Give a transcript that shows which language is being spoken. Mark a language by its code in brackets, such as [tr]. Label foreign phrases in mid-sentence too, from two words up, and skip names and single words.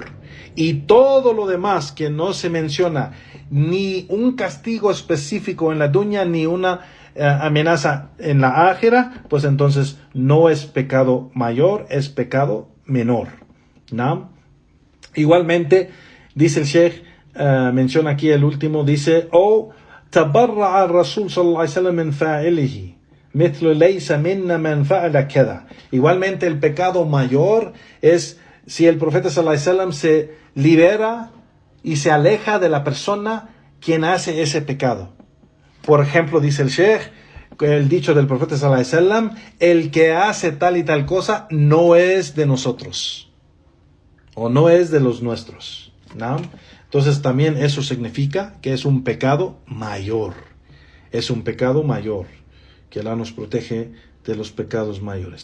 [es] Y todo lo demás que no se menciona, ni un castigo específico en la dunya, ni una amenaza en la ájira, pues entonces no es pecado mayor, es pecado menor, ¿no? Igualmente, dice el Sheikh, menciona aquí el último, dice, o [ar] تبرأ الرسول صلى الله عليه وسلم من فاعله مثل ليس منا من فعل كذا. [es] Igualmente, el pecado mayor es si el profeta [ar] صلى الله عليه وسلم [es] se libera y se aleja de la persona quien hace ese pecado. Por ejemplo, dice el Sheikh, el dicho del profeta [ar] صلى الله عليه وسلم, [es] el que hace tal y tal cosa no es de nosotros, o no es de los nuestros, ¿no? Entonces también eso significa que es un pecado mayor. Es un pecado mayor. Que Allah nos protege de los pecados mayores.